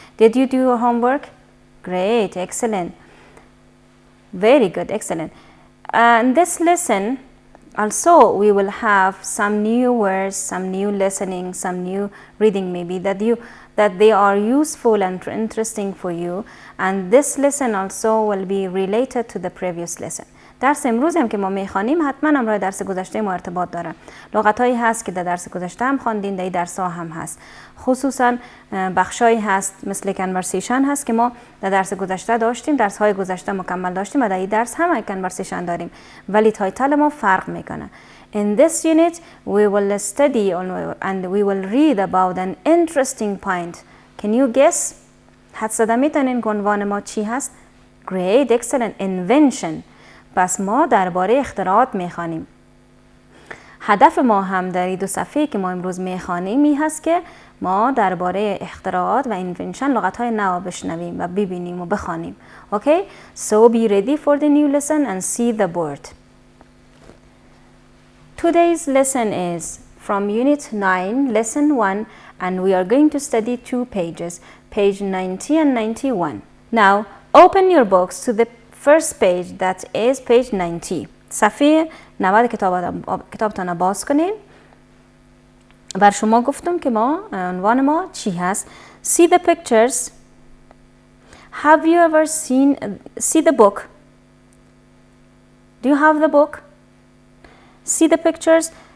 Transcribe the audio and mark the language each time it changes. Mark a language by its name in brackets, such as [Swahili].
[English] Did you do your homework? Great, excellent, very good, excellent. In this lesson, also we will have some new words, some new listening, some new reading maybe that they are useful and interesting for you. And this lesson also will be related to the previous lesson. [Persian] درس امروز هم که ما میخوانیم حتما همراه درس گذشته ما ارتباط داره. لغتایی هست که در درس گذشته هم خواندین، در درس ها هم هست. خصوصا بخشایی هست مثل کنورسیشن هست که ما در درس گذشته داشتیم، درس های گذشته مکمل داشتیم و در این درس هم کنورسیشن داریم، ولی تایتل ما فرق میکنه. [English] In this unit we will study and we will read about an interesting point. Can you guess? [Persian] حد زده میتونین که عنوان ما چی هست؟ [English] Great, excellent, invention. [Persian] پس ما درباره اختراعات میخوانیم. هدف ما هم در این دو صفحه که ما امروز میخوانیم این هست که ما درباره اختراعات و اینونشن لغت‌های نو بشنویم و ببینیم و بخوانیم. [English] Okay? So be ready for the new lesson and see the board. Today's lesson is from Unit 9, Lesson 1, and we are going to study 2 pages, page 90 and 91. Now, open your books to the first page, that is page 90. [Persian] صفحه 90 کتابتان باز کنین. بر شما گفتم که ما عنوان ما چی هست. [English] See the pictures. Have you ever see the book? Do you have the book? See the pictures.